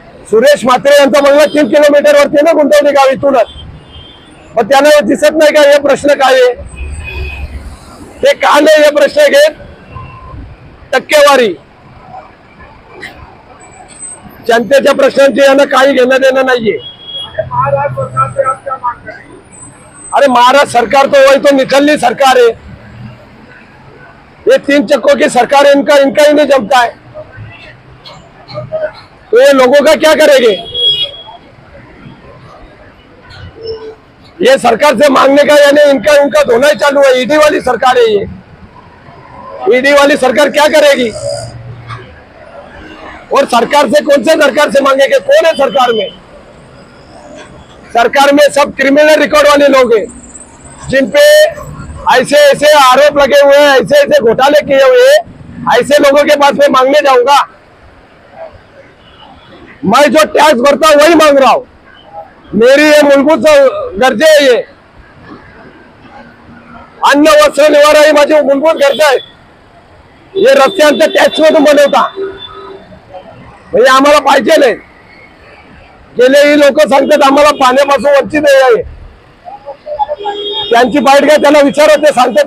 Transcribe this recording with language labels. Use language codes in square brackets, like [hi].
[mr] सुरेश म्हात्रे यांचा बंगला 3 किलोमीटर वरती ना, गुंतवणी गाव इथूनच. मग त्यांना दिसत नाही का? हे प्रश्न काय आहे? ते का नाही हे प्रश्न घेत? टक्केवारी, जनतेच्या प्रश्नांची यांना काही घेणं देणं नाहीये. [hi] अरे महाराष्ट्र सरकार तो वही तो निकलनी सरकार है. ये 3 चक्कों की सरकार है, इनका ही नहीं जमता है. तो ये लोगों का क्या करेंगे? ये सरकार से मांगने का यानी इनका उनका धोना ही चालू है. ईडी वाली सरकार है ये. ईडी वाली सरकार क्या करेगी? और सरकार से कौन से सरकार से मांगेंगे? कौन है सरकार में? सरकार में सब क्रिमिनल रिकॉर्ड वाले लोग हैं, जिनपे ऐसे ऐसे आरोप लगे हुए हैं, ऐसे ऐसे घोटाले किए हुए हैं. ऐसे लोगों के पास मैं मांगने जाऊंगा? मैं जो टैक्स भरता हूं वही मांग रहा हूं. मेरी ये मूलभूत गरजे है. [mr] ये अन्न वस्त्र निवारा ही माझी मूलभूत गरजा आहे. हे रस्त्यांचे टॅक्स मधून बनवता म्हणजे आम्हाला पाहिजे नाही. गेलेही लोक सांगतात आम्हाला पाण्यापासून वंचित आहे. त्यांची बाईट घ्या, त्यांना विचारा, ते सांगतात.